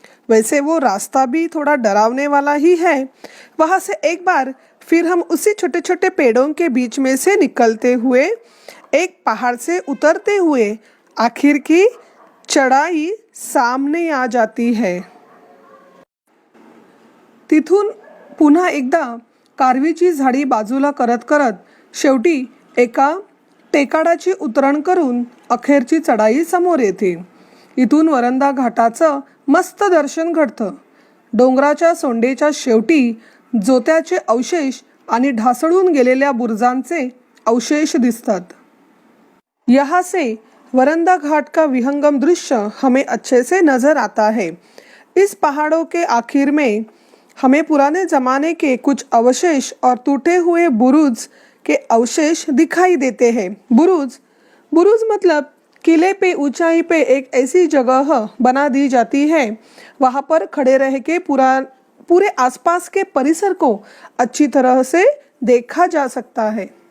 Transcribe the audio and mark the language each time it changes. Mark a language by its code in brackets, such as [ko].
[hi] वैसे वो रास्ता भी थोड़ा डरावने वाला ही है। वहाँ से एक बार फिर हम उसी छोटे छोटे पेड़ों के बीच में से निकलते हुए एक पहाड़ से उतरते हुए आखिर की चढ़ाई सामने आ जाती है। [mr] तिथून पुन्हा एकदा कारवीची झाडी बाजूला करत करत शेवटी एका टेकाडाची उतरण करून अखेरची चढाई समोर येते। इथून वरंदा घाटाचं मस्त दर्शन घडतं। डोंगराच्या सोंडेच्या शेवटी जोत्याचे अवशेष आणि ढासळून गेलेल्या बुरुजांचे अवशेष दिसतात। [hi] यहाँ से वरंदा घाट का विहंगम दृश्य हमें अच्छे से नजर आता है। इस पहाड़ों के आखिर में हमें पुराने जमाने के कुछ अवशेष और टूटे हुए बुरुज के अवशेष दिखाई देते हैं। बुरुज बुरुज मतलब किले पे ऊंचाई पे एक ऐसी जगह बना दी जाती है, वहां पर खड़े रह के पूरे आसपास के परिसर को अच्छी तरह से देखा जा सकता है।